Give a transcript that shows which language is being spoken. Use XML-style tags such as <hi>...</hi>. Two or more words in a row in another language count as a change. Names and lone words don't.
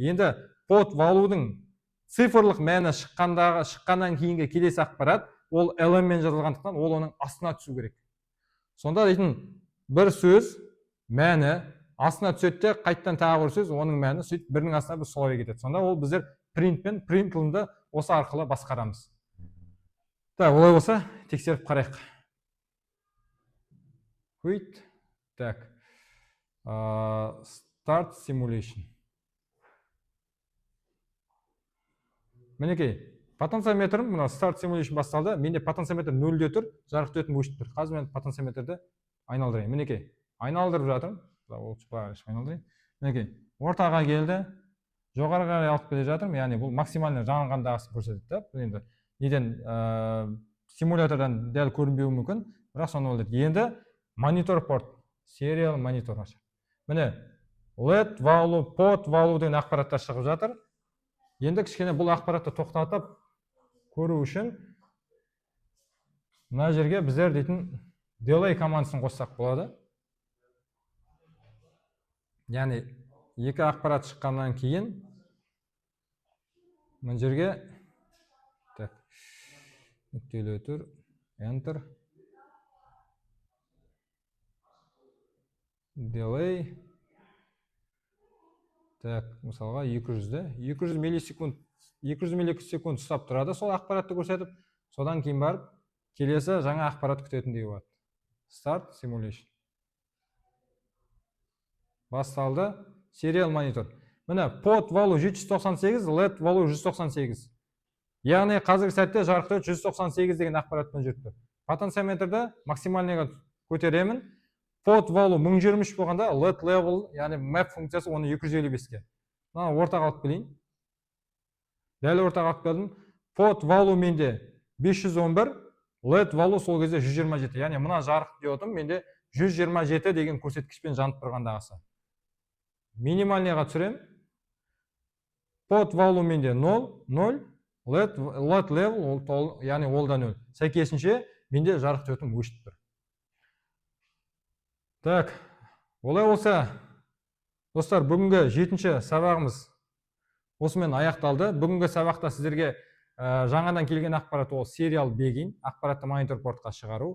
<kk>Енді</kk> <en>pod value'дың</en> <kk>цифрлық мәні шыққаннан кейінгі келесі ақпарат ол ln мен жазылғандықтан ол оның астына түсу керек. Сонда дейтін бір сөз мәні астына түседі де қайттан тағы бір сөз оның мәні сөйтіп бірінің астына бір солай кетеді. Сонда ол біздер print пен println'ды осы арқылы басқарамыз. Олай болса тексеріп қарайық.</kk> <en>Quit. Так. Start simulation.</en> <kk>Мінекей, потенциометрім, мына</kk> <en>start simulation</en> <kk>басталды. Менде потенциометр 0-де тұр, жарық өтім өшіп тұр. Қазір мен потенциометрді айналдырайын. Мінекей, айналдырып жатырмын. Айналдырайын. Мінекей, ортаға келді. Жоғарыға қарай алып келе жатырмын. Яғни бұл максимальный жанғандағысын көрсетеді. Енді неден симулятордан дәл көрінбеуі мүмкін, бірақ соны олдайды. Енді монитор порт, serial монитор ашық. Міне,</kk> <en>LED value, pod value деген ақпараттар шығып жатыр.</en> <kk>Енді кішкене бұл ақпаратты тоқтатып көру үшін мына жерге біздер дейтін delay командасын қоссақ болады. Яғни екі ақпарат шыққаннан кейін мына жерге нүктелі тұр,</kk> <en>enter, delay,</en> <kk>мысалға 200 миллисекунд ұстап тұрады, сол ақпаратты көрсетіп, содан кейін барып келесі жаңа ақпарат күтетіндей болады.</kk> <en>Start simulation. Басталды.</en> <kk>Serial монитор. Міне,</kk> <en>pod value 798, LED value 198.</en> <kk>Яғни қазіргі сәтте жарықты 198 деген ақпаратпен жүрді. Потенциометрді максимальныйға көтеремін.</kk> <en>Pod value 1023 болғанда LED level,</en> <kk>яғни map функциясы оны 255-ке. Ортаға алып келейін. Дәл ортаға алып келдім.</kk> <en>Pod value</en> <kk>менде 511,</kk> <en>LED value</en> <kk>сол кезде 127. Яғни мына жарық диодым менде 127 деген көрсеткішпен жанып тұрғандағысы. Минимальныйға түсірем.</kk> <en>Pod value менде 0, LED level,</en> <kk>яғни ол да 0. Сәйкесінше менде жарық диодым өшіп тұр. Так, олай болса, достар, бүгінгі 7-ші сабағымыз осымен аяқталды. Бүгінгі сабақта сіздерге жаңадан келген ақпарат ол</kk> <en>serial begin,</en> <kk>ақпаратты монитор портқа шығару.</kk>